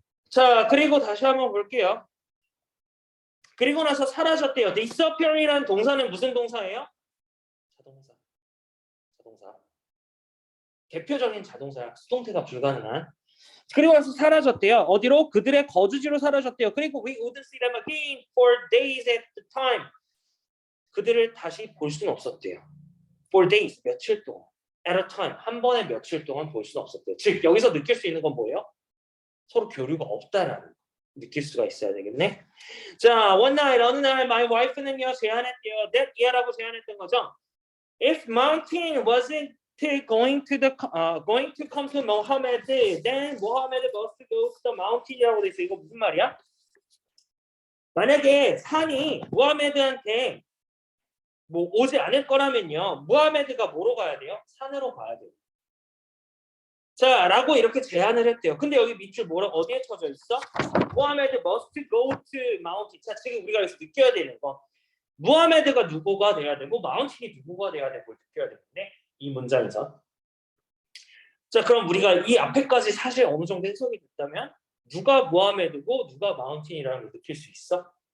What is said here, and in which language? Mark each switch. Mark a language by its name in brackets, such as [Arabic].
[Korean] 자, 그리고 다시 한번 볼게요. 그리고 나서 사라졌대요. disappear이라는 동사는 무슨 동사예요? 자동사. 대표적인 자동사야. 수동태가 불가능한. 그리고 나서 사라졌대요. 어디로? 그들의 거주지로 사라졌대요. [English] 그리고 we wouldn't see them again for days at the time. [Korean] 그들을 다시 볼 수는 없었대요. [English] For days, [Korean] 며칠 동안. [English] At a time, [Korean] 한 번에 며칠 동안 볼 수는 없었대요. 즉 여기서 느낄 수 있는 건 뭐예요? 서로 교류가 없다라는 거. 느낄 수가 있어야 되겠네. 자, [English] one night, [Korean] 어느 날 [English] my wife [Korean] 는요 제안했대요. that year라고 제안했던 거죠. [English] If mountain wasn't going to come to Mohammed, then Mohammed must go to the mountain이라고 [Korean] 돼 있어. 이거 무슨 말이야? 만약에 산이 무하메드한테 뭐 오지 않을 거라면요, 무하메드가 뭐로 가야 돼요? 산으로 가야 돼요. 자, 라고 이렇게 제안을 했대요. 근데 여기 밑줄 어디에 쳐져 있어? [English] 무하메드 must go to mountain. [Korean] 자, 지금 우리가 여기서 느껴야 되는 거. 무하메드가 누구가 돼야 되고 마운틴이 누구가 돼야 되고 느껴야 되는데 이 문장에서. 자, 그럼 우리가 이 앞에까지 사실 어느 정도 해석이 됐다면 누가 무하메드고 누가 마운틴이라는 걸 느낄 수 있어?